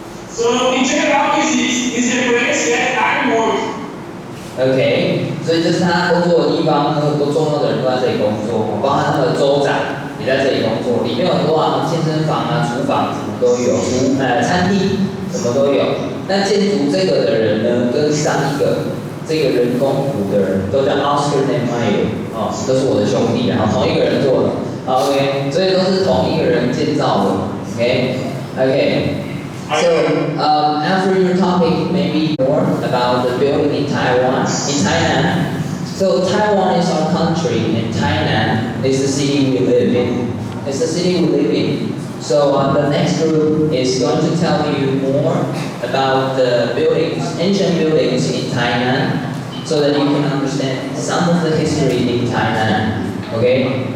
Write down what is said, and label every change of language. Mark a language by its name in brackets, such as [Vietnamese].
[English] So in general, is the place that I work. [Chinese] OK， 所以这是他工作的地方，很多重要的人都在这里工作，包含他的州长也在这里工作。里面有很多健身房厨房什么都有，餐厅什么都有。但建筑这个的人呢，跟上一个这个人工湖的人都叫 Oscar and Meyer， 都是我的兄弟，然后同一个人做的。 OK， 所以都是同一个人建造的。 OK。 [English] So after your topic, maybe more about the building in Taiwan, in Tainan. So Taiwan is our country, and Tainan is the city we live in. It's the city we live in. So the next group is going to tell you more about the buildings, ancient buildings in Tainan, so that you can understand some of the history in Tainan. Okay.